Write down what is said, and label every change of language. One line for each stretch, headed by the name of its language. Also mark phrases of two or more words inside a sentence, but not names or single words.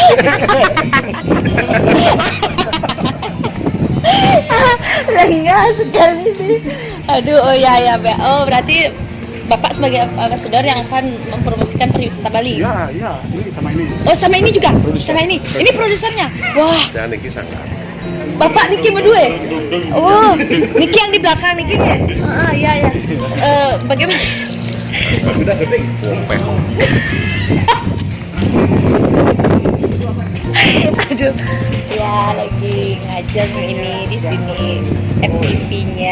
Indonesian: Lengah sekali nih. Aduh, oh ya, Mbak. Oh, berarti Bapak sebagai ambassador yang akan mempromosikan pariwisata Bali. Iya, ini sama ini. Oh, sama ini juga? Sama ini? Ini produsernya? Wah, Dan Niki sangat. Bapak Niki berdua? Oh, Niki yang di belakang, Niki ya? Iya. Bagaimana? Sudah syuting. Aduh, ya lagi ngajar ini di sini FTV-nya.